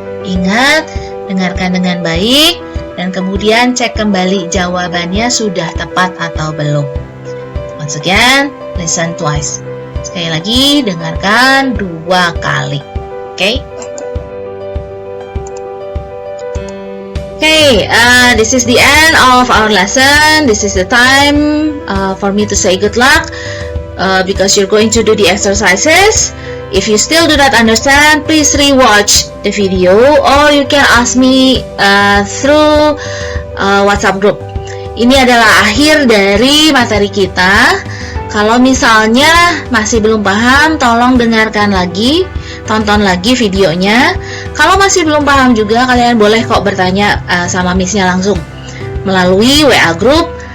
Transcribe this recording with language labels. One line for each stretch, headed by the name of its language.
Indonesian: Ingat, dengarkan dengan baik dan kemudian cek kembali jawabannya sudah tepat atau belum.
English: Once Once again, listen twice.
Indonesian: Sekali lagi, dengarkan 2 kali.
English: Okay? Okay, this is the end of our lesson. This is the time for me to say good luck because you're going to do the exercises. If you still do not understand, please rewatch the video or you can ask me through WhatsApp group.
Indonesian: Ini adalah akhir dari materi kita. Kalau misalnya masih belum paham, tolong dengarkan lagi, tonton lagi videonya. Kalau masih belum paham juga, kalian boleh kok bertanya sama Miss-nya langsung melalui WA group.